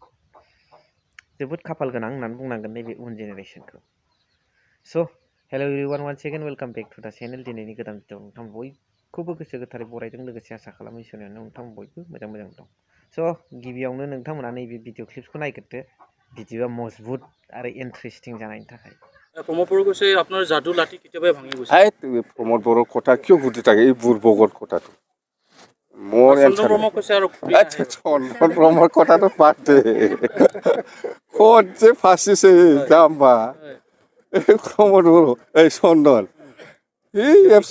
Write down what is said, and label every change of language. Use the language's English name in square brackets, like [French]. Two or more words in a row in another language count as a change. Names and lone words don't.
[Bodo] जोबोद खाफाल गोनां होननानै बुंनांगोन नैबे उन जेनेरेशनखौ [English] So hello everyone once again welcome back to the channel [Bodo] दिनैनि गोदान भिडिअ नोंथां बयखौबो गोसो गोथारै बरायदों लोगोसे आसा खालामो इसोरनाव नोंथां बयबो मोजां दं स' गिबियावनो नोंथांमोना नैबे भिडिअ क्लिप्सखौ नायग्रोदो भिडिअआ मजबुत आरो इन्टारेस्टिं जानायनि थाखाय [Assamese] प्रमोद बरो কৈছে আপোনাৰ যাদু লাঠি কেতিয়াবাই ভাঙি গৈছে এই প্ৰমোদ বড়োৰ কথা কিয় সুধি থাকে এই বুৰ্বকৰ কথাটো মোৰ চন্দন ব্ৰহ্ম কৈছে আৰু আচ্ছা চন্দন ব্ৰহ্মৰ কথাটো বাদ দে ক'ত যে ফাঁচিছে যাম্বা এই প্ৰমোদ বড়ো এই চন্দন এই এফচি